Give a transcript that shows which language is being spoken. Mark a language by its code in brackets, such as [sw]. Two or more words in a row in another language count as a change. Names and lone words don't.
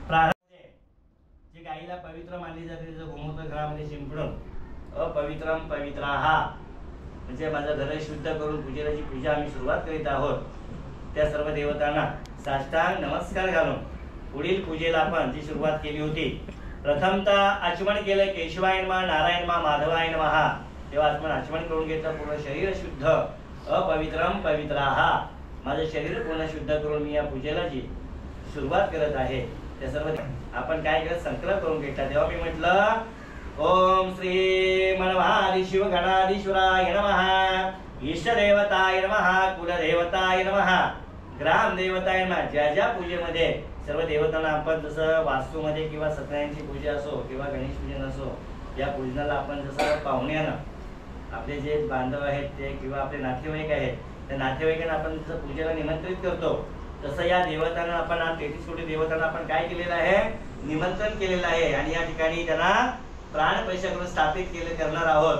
[mr] जे गाईला पवित्र मानली जाते त्याचं गोमूत्र घरामध्ये शिंपडून [sa] अपवित्रम पवित्राहा [mr] म्हणजे माझं घर शुद्ध करून पूजेची पूजा आम्ही सुरुवात करीत आहोत। त्या सर्व देवतांना साष्टांग नमस्कार घालून पुढील पूजेला आपण जी सुरुवात केली होती प्रथमतः आचमन केलं [sa] केशवाय नमः नारायण नमः माधवाय नमः [mr] तेव्हा आपण आचमन करून घेतलं पूर्ण शरीर शुद्ध [sa] अपवित्रम पवित्राहा [mr] माझं शरीर पूर्ण शुद्ध करून मी या पूजेला जी सुरुवात करत आहे त्या सर्व आपण काय केलं संकल्प करून घेतला। तेव्हा मी म्हटलं [sa] ओम श्री मनवादी शिव गणाधीश्वराय नमः इष्टदेवताय नमः कुलदेवताय नमः ग्रामदेवताय नमः। [mr] ज्या ज्या पूजेमध्ये सर्व देवतांना आपण जसं वास्तूमध्ये किंवा सत्यनारायणची पूजा असो किंवा गणेश पूजन असो या पूजनाला आपण जसं पाहुण्यानं आपले जे बांधव आहेत ते किंवा आपले नातेवाईक आहेत त्या नातेवाईकांना आपण जसं पूजेला निमंत्रित करतो तसं या देवतांना आपण 33 कोटी देवतांना आपण काय केलेलं आहे निमंत्रण केलेलं आहे आणि या ठिकाणी त्यांना प्राण पैसे करून स्थापित करणार आहोत।